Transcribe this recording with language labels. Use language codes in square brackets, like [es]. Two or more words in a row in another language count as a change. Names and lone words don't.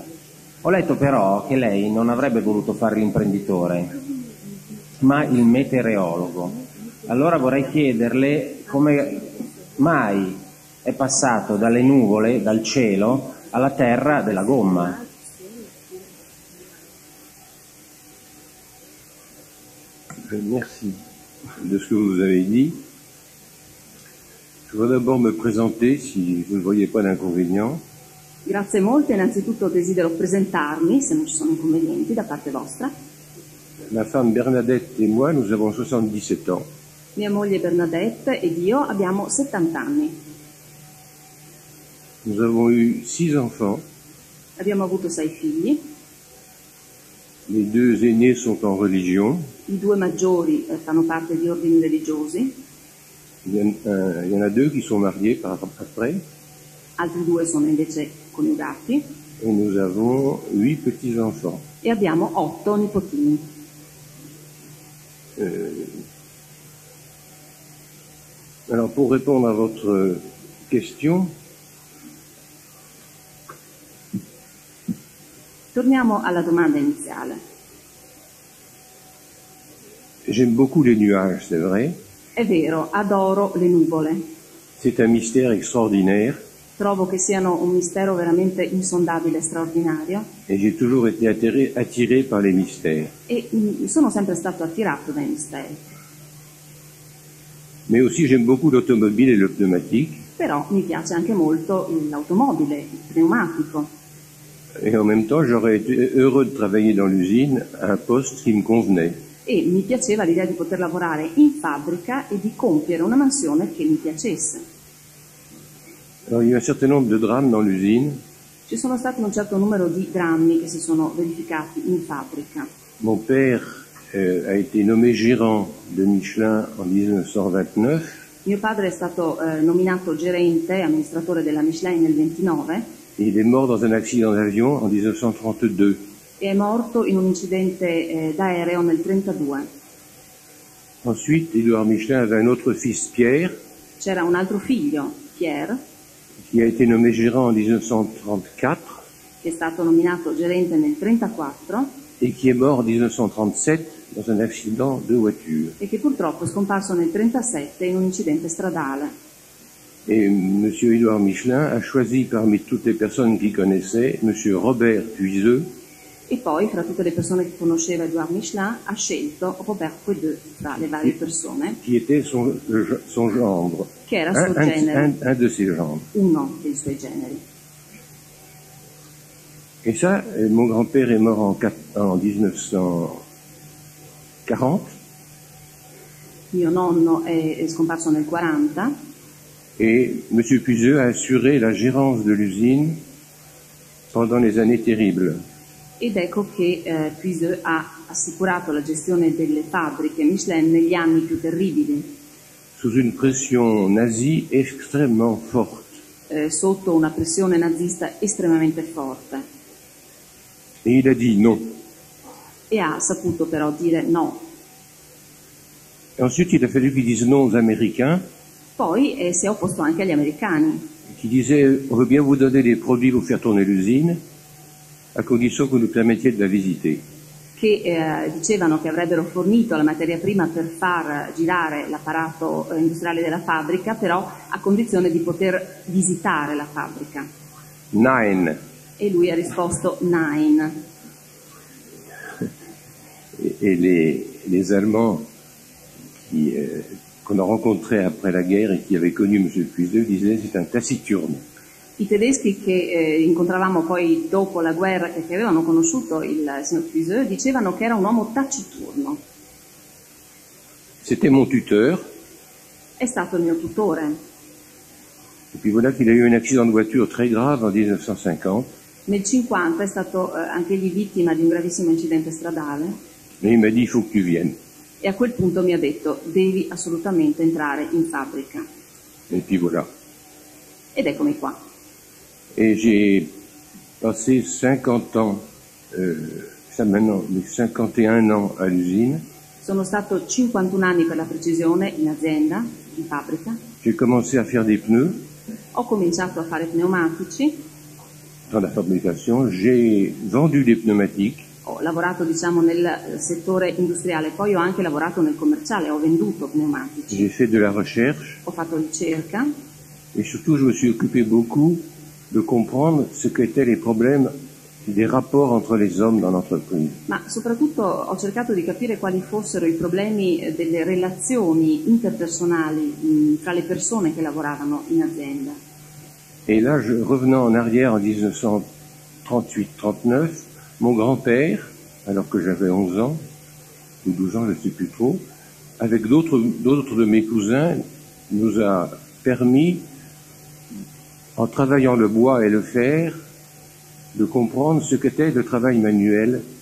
[it] Ho letto però che lei non avrebbe voluto fare l'imprenditore, ma il meteorologo. Allora vorrei chiederle come mai è passato dalle nuvole, dal cielo, alla terra della gomma. [fr] Merci de ce que vous avez dit. Je voudrais d'abord me présenter, si vous ne voyez pas d'inconvénient. [it] Grazie molte, innanzitutto desidero presentarmi, se non ci sono inconvenienti da parte vostra. [fr] Ma femme Bernadette et moi, nous avons 77 ans. [it] Mia moglie Bernadette ed io abbiamo 70 anni. [fr] Nous avons eu 6 enfants. [it] Abbiamo avuto 6 figli. [fr] Les 2 aînés sont en religion. [it] I 2 maggiori fanno parte di ordini religiosi. [fr] Il y en a 2 qui sont mariés par après. [it] Altri 2 sono invece coniugati. [fr] Et nous avons 8 petits-enfants. [it] E abbiamo 8 nipotini. [fr] Alors, pour répondre à votre question, [it] Torniamo alla domanda iniziale. [fr] j'aime beaucoup les nuages, c'est vrai. [it] È vero, adoro le nuvole. [fr] C'est un mystère extraordinaire [it] Trovo che siano un mistero veramente insondabile e straordinario [fr] et j'ai toujours été attiré par les mystères. [it] e sono sempre stato attirato dai misteri. [fr] Mais aussi, j'aime beaucoup l'automobile et le pneumatique. [it] Però mi piace anche molto l'automobile, il pneumatico. [fr] Et en même temps, j'aurais été heureux de travailler dans l'usine à un poste qui me convenait. [it] E mi piaceva l'idea di poter lavorare in fabbrica e di compiere una mansione che mi piacesse. [fr] Alors, il y a eu un certain nombre de drames dans l'usine. [it] Ci sono stati un certo numero di drammi che si sono verificati in fabbrica. [fr] Mon père a été nommé gérant de Michelin en 1929. [it] Mio padre è stato nominato gerente, amministratore della Michelin nel 29 [fr] Et il est mort dans un accident d'avion en 1932. [it] e è morto in un incidente d'aereo nel 32. [fr] Ensuite, Édouard Michelin avait un autre fils, Pierre, [it] C'era un altro figlio, Pierre, [fr] qui a été nommé gérant en 1934 [it] che è stato nominato gerente nel 34 [fr] et qui est mort en 1937 dans un accident de voiture. [it] e che purtroppo è scomparso nel 37 in un incidente stradale. [fr] Et M. Édouard Michelin a choisi parmi toutes les personnes qu'il connaissait M. Robert Puiseux, [it] E poi, fra tutte le persone che conosceva Édouard Michelin, ha scelto Robert Puiseux tra le varie persone, [fr] qui était son gendre, [it] che era suo genere, [fr] un de ses gendres. [it] uno dei suoi generi. [fr] Et ça, mon grand-père est mort en 1940, [it] Mio nonno è scomparso nel 40 [fr] et M. Puiseux a assuré la gérance de l'usine pendant les années terribles. [it] ed ecco che Puiseux ha assicurato la gestione delle fabbriche Michelin negli anni più terribili, [fr] Sous une pression nazie extrêmement forte. [it] sotto una pressione nazista estremamente forte, [fr] Et il a dit non. [it] e ha saputo però dire no. [fr] Et ensuite, il a fallu qu'il dise non aux Américains, Poi si è opposto anche agli americani, qui disaient on veut bien vous donner des produits pour faire tourner l'usine, à condition que vous nous permettiez de la visiter. [it] che dicevano che avrebbero fornito la materia prima per far girare l'apparato industriale della fabbrica, però a condizione di poter visitare la fabbrica. Nein. E lui ha risposto nein. [fr] Et les Allemands qu'on a rencontrés après la guerre et qui avaient connu M. Puiseux disaient c'est un taciturne. [it] I tedeschi che incontravamo poi dopo la guerra, che avevano conosciuto il signor Puiseux, dicevano che era un uomo taciturno. [fr] C'était mon tuteur. [it] È stato il mio tutore. [fr] Et puis voilà qu'il a eu un accident de voiture très grave en 1950. [it] Nel 50 è stato anche egli vittima di un gravissimo incidente stradale [fr] Et il m'a dit il faut que tu viennes. [it] e a quel punto mi ha detto devi assolutamente entrare in fabbrica. [fr] Et puis voilà. [it] Ed eccomi qua. [fr] Et j'ai passé 50 ans, ça maintenant, 51 ans à l'usine. [it] Sono stato 51 anni per la precisione in azienda, in fabbrica. [fr] J'ai commencé à faire des pneus [it] Ho cominciato a fare pneumatici, [fr] dans la fabrication. J'ai vendu des pneumatiques. [it] ho lavorato diciamo nel settore industriale, poi ho anche lavorato nel commerciale, ho venduto pneumatici, [fr] J'ai fait de la recherche. [it] ho fatto ricerca [fr] Et surtout, je me suis occupé beaucoup de comprendre ce qu'étaient les problèmes des rapports entre les hommes dans l'entreprise. [it] ma soprattutto ho cercato di capire quali fossero i problemi delle relazioni interpersonali fra le persone che lavoravano in azienda. [fr] Et là, revenant en arrière en 1938-39, mon grand-père, alors que j'avais 11 ans, ou 12 ans, je ne sais plus trop, avec d'autres de mes cousins, nous a permis, en travaillant le bois et le fer, de comprendre ce qu'était le travail manuel.